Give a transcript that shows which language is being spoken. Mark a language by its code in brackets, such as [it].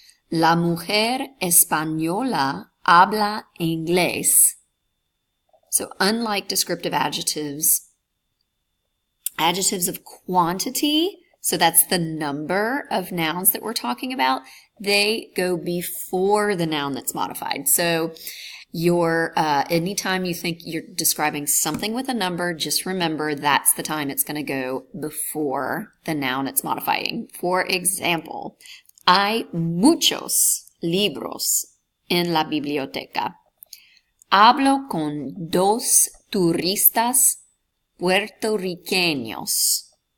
[es] La mujer española habla inglés. [en] So unlike descriptive adjectives, adjectives of quantity, so that's the number of nouns that we're talking about, they go before the noun that's modified. So anytime you think you're describing something with a number, just remember that's the time it's going to go before the noun it's modifying. For example, [es] hay muchos libros en la biblioteca. Hablo con dos turistas puertorriqueños.